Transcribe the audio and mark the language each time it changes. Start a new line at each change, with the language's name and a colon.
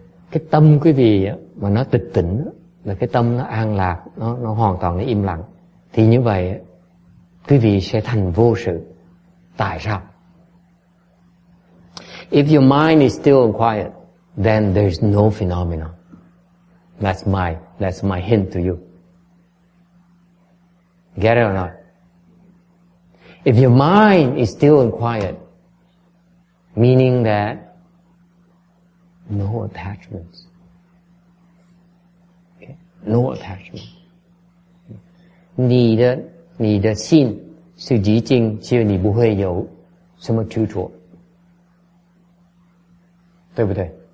Vietnamese: Cái tâm quý vị mà nó tịch tỉnh là cái tâm nó an lạc, nó hoàn toàn nó im lặng, thì như vậy quý vị sẽ thành vô sự. Tại sao?
English: If your mind is still and quiet, then there's no phenomenon. That's my hint to you. Get it or not? If your mind is still and quiet, meaning that no attachments. Okay? No attachment.
Chinese: 你的心是极静，就你不会有什么执着，对不对？